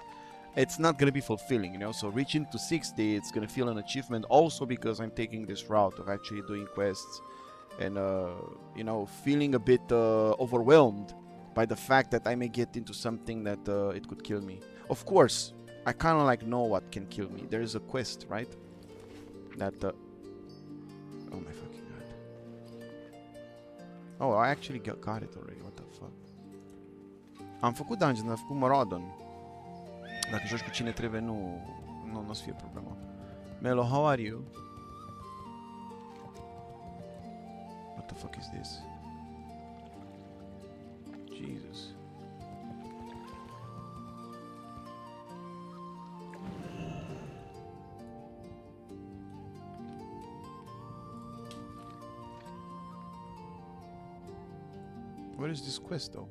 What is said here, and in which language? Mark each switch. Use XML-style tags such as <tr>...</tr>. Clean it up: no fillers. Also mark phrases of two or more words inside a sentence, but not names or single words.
<en>It's not going to be fulfilling, you know? So reaching to 60, it's going to feel an achievement also because I'm taking this route of actually doing quests and, you know, feeling a bit overwhelmed by the fact that I may get into something that it could kill me. Of course, I kind of like know what can kill me. There is a quest, right? That, oh my fucking god. Oh, I actually got it already. What the fuck?</en> <ro>Am făcut dungeon, am făcut Moradon. Dacă joci cu cine trebuie, nu o să fie problemă.</ro> <en>Melo, how are you? What the fuck is this? Jesus. What is this quest though?</en>